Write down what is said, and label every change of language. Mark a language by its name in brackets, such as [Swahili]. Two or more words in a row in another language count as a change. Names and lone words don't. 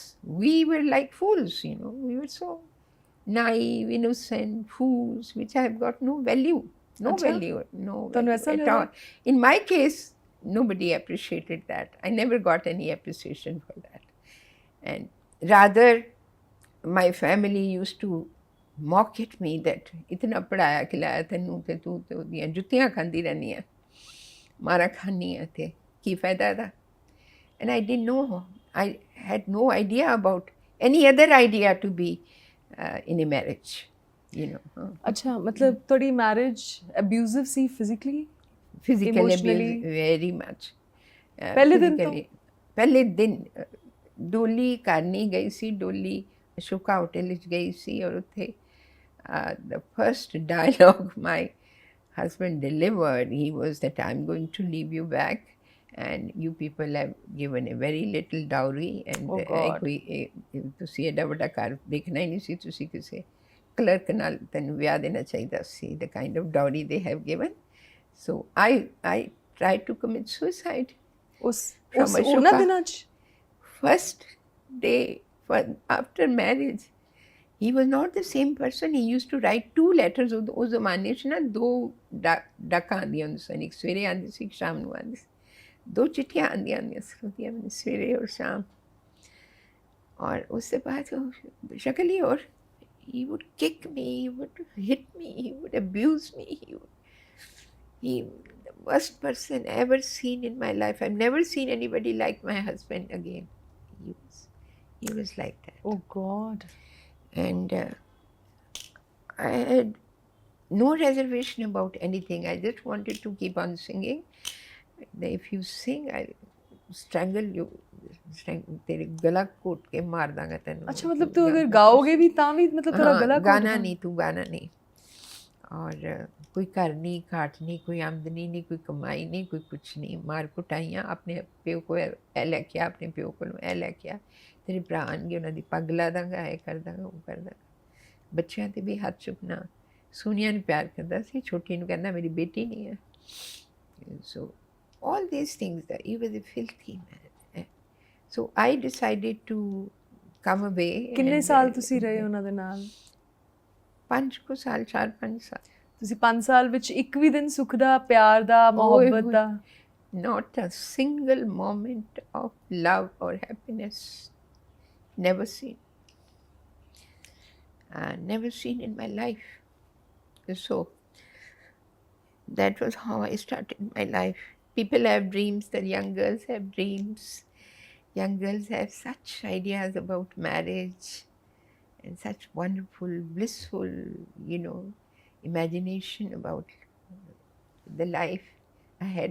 [English] We were like fools, you know. We were so naive, innocent fools, which have got no value. No [Hindi] Achha. [English] value, no [Punjabi] Tanu [English] value [Punjabi] aisa [English] at [Punjabi] lagda? [English] all. In my case, nobody appreciated that. I never got any appreciation for that. And rather, my family used to mock at me that [Punjabi] ਇਤਨਾ ਪੜ੍ਹਾਇਆ ਖਿਲਾਇਆ ਤੈਨੂੰ ਤੇ ਤੂੰ ਤੇ ਓਦੀਆਂ ਜੁੱਤੀਆਂ ਖਾਂਦੀ ਰਹਿਣੀ ਹੈ, ਮਾਰਾਂ ਖਾਣੀ ਹੈ ਤੇ ਕੀ ਫਾਇਦਾ ਦਾ? [English] And I didn't know. I had no idea about any other idea to be in a marriage, you know. [Hindi] अच्छा, मतलब थोड़ी [English] marriage abusive [Hindi] सी फिजिकली? [English] Physically Emotionally? abused very much. [Hindi] पहले दिन तो? [Punjabi] ਪਹਿਲੇ ਦਿਨ ਡੋਲੀ ਕਰਨੀ ਗਈ ਸੀ, ਡੋਲੀ ਅਸ਼ੋਕਾ ਹੋਟਲ ਵਿੱਚ ਗਈ ਸੀ, ਔਰ ਉੱਥੇ [English] the first dialogue my husband delivered, he was that I'm going to leave you back, and you people have given a very little dowry, and Oh God. [Punjabi] ਤੁਸੀਂ ਐਡਾ ਵੱਡਾ ਘਰ ਦੇਖਣਾ ਹੀ ਨਹੀਂ ਸੀ, ਤੁਸੀਂ ਕਿਸੇ ਕਲਰਕ ਨਾਲ ਤੈਨੂੰ ਵਿਆਹ ਦੇਣਾ ਚਾਹੀਦਾ ਸੀ, [English] the kind of dowry they have given. So I tried to commit suicide. [Punjabi] ਉਸ [English] from [Punjabi] ਉਹਨਾਂ [English] Ashoka. [Punjabi] ਦਿਨਾਂ 'ਚ [English] First day after marriage, he was not the same person. He used to write 2 letters. [Punjabi] ਉਸ ਜ਼ਮਾਨੇ 'ਚ ਨਾ 2 ਡਾਕਾਂ ਆਉਂਦੀਆਂ ਹੁੰਦੀਆਂ ਸਨ, ਇੱਕ ਸਵੇਰੇ ਆਉਂਦੀ ਸੀ, ਇੱਕ ਸ਼ਾਮ ਨੂੰ ਆਉਂਦੀ ਸੀ। 2 ਚਿੱਠੀਆਂ ਆਉਂਦੀਆਂ ਹੁੰਦੀਆਂ ਸੀ ਸਵੇਰੇ ਔਰ ਸ਼ਾਮ। [Hindi] और उसके बाद वो शक्ल ही और [English] he would kick me, he would hit me, he would abuse me, he the worst person ever seen in my life. I've never seen anybody like my husband again. He was like that. Oh God And I had no reservation about anything. I just wanted to keep on singing. If you sing, I'll strangle you. [Punjabi] ਤੇਰੇ ਗਲਾ ਘੋਟ ਕੇ ਮਾਰ ਦਾਂਗਾ ਤੇਨ। [Hindi] अच्छा मतलब तू अगर गाओगे भी [Punjabi] ਤਾਂ ਵੀ [Hindi] मतलब तेरा गला घोट गाना नहीं, तू गाना नहीं। और कोई घर नहीं, घाट नहीं, कोई आमदनी नहीं, कोई कमाई नहीं, कोई कुछ नहीं। [Punjabi] ਮਾਰ ਕੁਟਾਈਆਂ ਅਪਣੇ ਪਿਓ ਕੋ ਏ ਲੈਕੇ ਆ, ਅਪਣੇ ਪਿਓ ਕੋ ਏ ਲੈਕੇ ਆ, ਤੇਰੇ ਭਰਾ ਆਣਗੇ ਉਨ੍ਹੋਂ ਕੀ ਪੱਗ ਲਾ ਦਾਂਗਾ, ਏ ਕਰ ਦਾਂਗਾ, ਵੋ ਕਰ ਦਾਂਗਾ। ਬੱਚੋਂ ਤੇ ਭੀ ਹੱਥ ਚੁੱਕਣਾ। ਸੋਨੀਆ ਨੇ ਪਿਆਰ ਕਰਤਾ ਸੀ, ਛੋਟੀ ਨੂੰ ਕਹਿੰਦਾ ਮੇਰੀ ਬੇਟੀ ਨਹੀਂ ਹੈ। [English] So all these things, that he was a filthy man. So I decided to come away. [Punjabi] ਕਿੰਨੇ ਸਾਲ ਤੁਸੀਂ ਰਹੇ ਉਹਨਾਂ ਦੇ ਨਾਲ? 5 ਕੁ ਸਾਲ, 4-5 ਸਾਲ। ਤੁਸੀਂ 5 ਸਾਲ ਵਿੱਚ ਇੱਕ ਵੀ ਦਿਨ ਸੁੱਖ ਦਾ, ਪਿਆਰ ਦਾ, ਮੁਹੱਬਤ ਦਾ? [English] Not a single moment of love or happiness. Never seen. Never seen in my life. So that was how I started my life. People have dreams, the young girls have dreams. Young girls have such ideas about marriage and such wonderful, blissful, imagination about the life ahead.